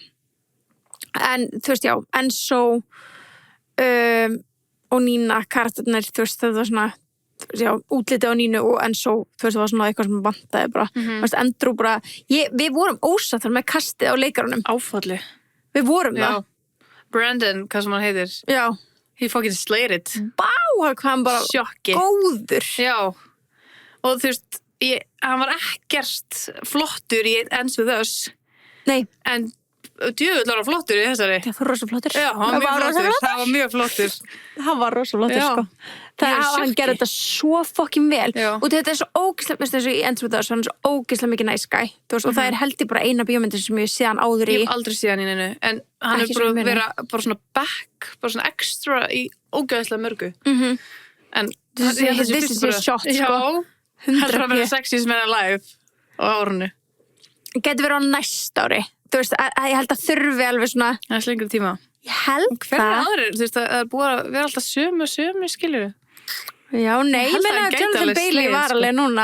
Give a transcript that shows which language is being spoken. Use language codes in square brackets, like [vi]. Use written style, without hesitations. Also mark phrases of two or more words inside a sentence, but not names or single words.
[is] En, þú veist, já, Enzo og Nína, karakternar, þú veist, þetta var svona, já, útlitið á Nínu og Enzo, þú veist, það var svona eitthvað sem vantaði bara. Þú veist, Andrew bara, við vorum ósattar með kastið á leikarunum. Áfalli. Við vorum það. Brandon, hvað sem hann heitir. Já. [en] He fucking slayed it. Bá, [is] hvað hann bara sjokki. Góður. Já. Og þú veist, hann var ekkert flottur í Ends With Us. Nei. En djöfull var hann flottur í þessari. Það var rosa flottur. Já, hann var mjög flottur. Það var rosa flottur, sko. Hann gerði þetta svo fucking vel. Já. Og þetta er svo ógeðslega, veist þessu í Ends With Us, hann er svo ógeðslega mikið [en] nice guy. [is] Þú veist, og það er held ég bara eina bíómyndin sem ég sé hann áður í. Ég hef aldrei séð hann í neinu. En hann er bara að vera bara svona back, bara svona extra í ógeðslega mörgu. En [en] this is his shot, [is] sko. 100% að vera [en] sexiest man alive [is] á árunni. Geti verið á næsta ári. Þú veist, ég held að þurfi alveg svona. Það er lengri tíma. Ég held það. Hvernig aðrir? Þú veist, það er búið að vera alltaf sömu, skilur við. Já, nei, ég meina að Jonathan Bailey var alveg núna.